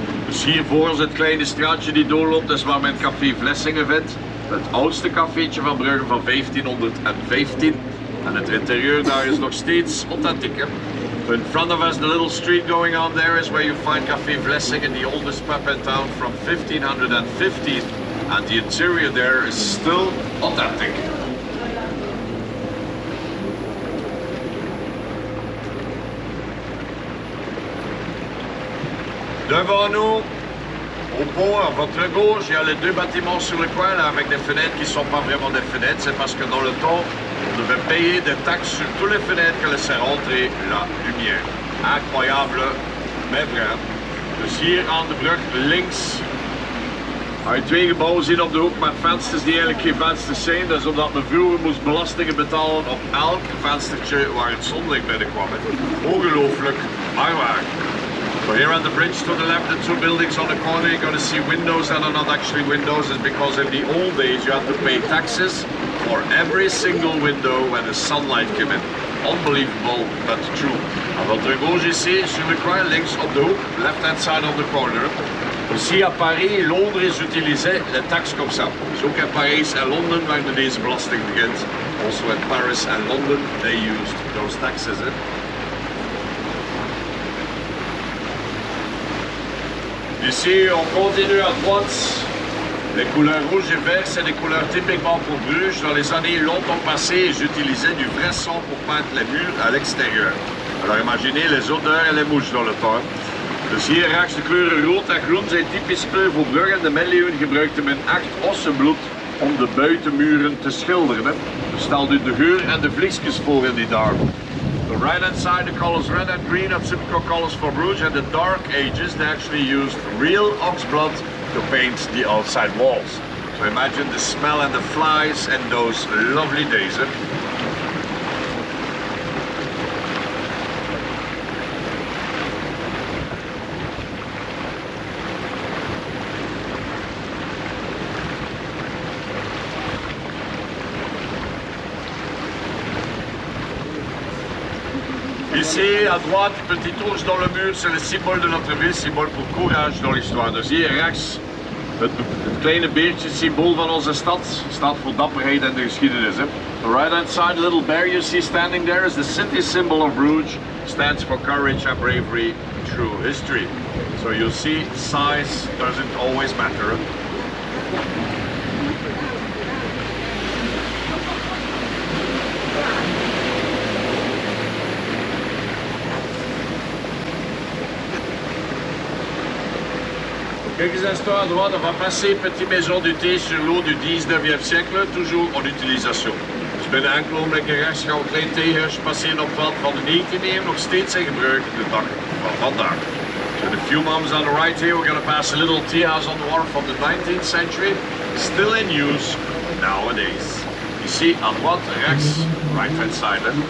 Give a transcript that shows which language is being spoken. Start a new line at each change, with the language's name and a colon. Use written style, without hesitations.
Dutch: Dus hier voor ons het kleine straatje die doorloopt, is waar men Café Vlissingen vindt. Het oudste cafeetje van Brugge van 1515. En het interieur daar is nog steeds authentiek.
English: In front of us, the little street going on there is where you find Café Vlissingen, the oldest pub in town from 1515. And the interior there is still authentic.
French: Devant nous, au pont, à votre gauche, il y a les deux bâtiments sur le coin là, avec des fenêtres qui ne sont pas vraiment des fenêtres. C'est parce que dans le temps, on devait payer des taxes sur toutes les fenêtres que laissait rentrer la lumière. Incroyable, mais vrai.
Dutch: Dus hier aan de brug links ga je twee gebouwen zien op de hoek met vensters die eigenlijk geen vensters zijn. Dat is omdat men vroeger moest belastingen betalen op elk venstertje waar het zonlicht binnenkwam. Ongelooflijk, maar waar.
English: So here on the bridge to the left, the two buildings on the corner, you're going to see windows that are not actually windows. It's because in the old days you had to pay taxes for every single window when the sunlight came in. Unbelievable, but true.
French: À votre gauche ici, sur le coin,
Dutch: links op de hoek,
English: left hand side of the corner.
French: Ici à Paris et Londres, ils utilisaient les taxes comme ça.
Dutch: Dus ook in Parijs en Londen werden deze belasting begint.
English: Also in Paris and London, they used those taxes.
French: Ici, on continue à droite. Les couleurs rouge et vert, c'est des couleurs typiquement pour Bruges. Dans les années longtemps passées, ils utilisaient du vrai sang pour peindre les murs à l'extérieur. Alors imaginez les odeurs et les mouches dans le temps.
Dutch: Dus hier rechts de kleuren rood en groen zijn typisch kleur voor Brugge. En de middeleeuwen gebruikte men echt ossenbloed om de buitenmuren te schilderen. Dus stel u de geur en de vliesjes voor in die dagen.
English: The right hand side, the colors red and green are typical colors for Bruges. And the dark ages, they actually used real ox blood to paint the outside walls. So imagine the smell and the flies and those lovely days.
French: Ici, à droite, petite ours dans le mur, c'est le symbole de notre ville, symbole pour courage dans l'histoire.
Dutch: Dus hier rechts, Het kleine beertje, symbool van onze stad, staat voor dapperheid en de geschiedenis. Hè?
English: The right hand side little bear you see standing there is the city symbol of Bruges, stands for courage and bravery through history. So you see, size doesn't always matter. Hè?
French: Quelques instants à droite, on va passer Petite Maison du Thé sur l'eau du 19e siècle, toujours en utilisation.
Dutch: Dus binnen enkele ogenblikken rechts gaan we een klein theehuisje passeren op het pad van de 19e eeuw, nog steeds in gebruik de dag van vandaag.
English: So in a few moments on the right here, we're going to pass a little tea house on the wharf from the 19th century, still in use nowadays.
French: Ici, à droite,
Dutch: rechts,
English: right hand side.